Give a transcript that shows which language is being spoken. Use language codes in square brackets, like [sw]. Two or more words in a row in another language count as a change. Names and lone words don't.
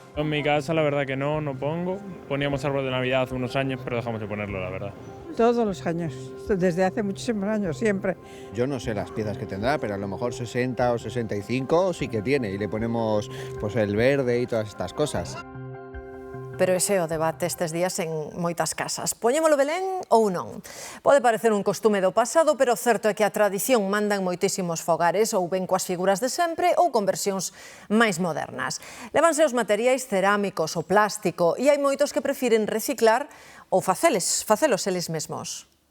[es] En mi casa la verdad que no pongo. Poníamos árbol de Navidad hace unos años, pero dejamos de ponerlo, la verdad. Todos los años, desde hace muchísimos años, siempre. Yo no sé las piezas que tendrá, pero a lo mejor 60 o 65 sí que tiene y le ponemos pues el verde y todas estas cosas. [gl] Pero ese é o debate estes días en moitas casas. Poñémolo Belén ou non? Pode parecer un costume do pasado, pero o certo é que a tradición manda en moitísimos fogares, ou ben coas figuras de sempre ou con versións máis modernas. Levanse os materiais cerámicos, o plástico, e hai moitos que prefiren reciclar ou facelos eles mesmos.